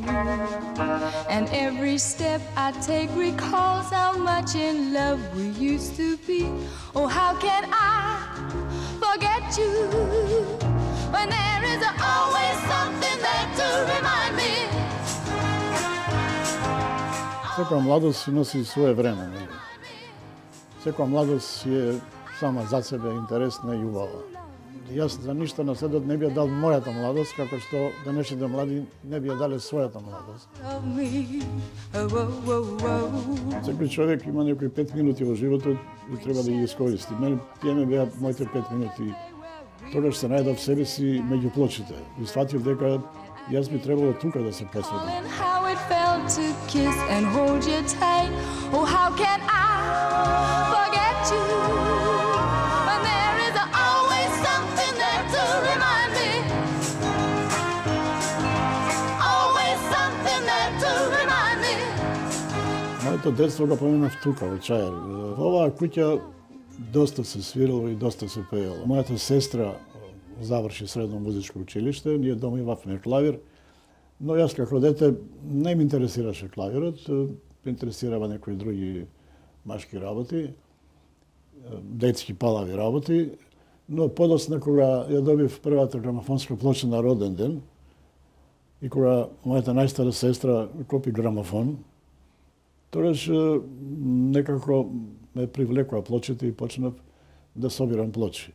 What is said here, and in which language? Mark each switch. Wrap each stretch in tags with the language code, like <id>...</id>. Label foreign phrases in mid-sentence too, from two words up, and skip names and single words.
<en>And every step I take recalls how much in love we used to be. Oh, how can I forget you when there is always something there to remind me?</en> <mk>Секоја младост носи свое време, нели? Секоја младост е сама за себе интересна и убава. Јас за ништо на светот не би ја дал мојата младост, како што денешните млади не би ја дале својата младост. Секој човек има некои 5 минути во животот и треба да ги искористи. Мене тие ме беа моите 5 минути. Тогаш се најдов себе си меѓу плочите и сватив дека јас би требало тука да се посветам.</mk> <en>To kiss and hold you tight. Oh, how can I forget you when there is always something there to remind me? Always something there to remind me.</en> <mk>Моето детство го поминав тука, во Чајер. Во оваа куќа доста се свирало и доста се пеело. Мојата сестра заврши средно музичко училиште, ние дома имавме клавир. Но јас како дете не ме интересираше клавирот, ме интересирава некои други машки работи, детски палави работи, но подоцна кога ја добив првата грамофонска плоча на роден ден и кога мојата најстара сестра купи грамофон, тогаш некако ме привлекоа плочите и почнав да собирам плочи.</mk>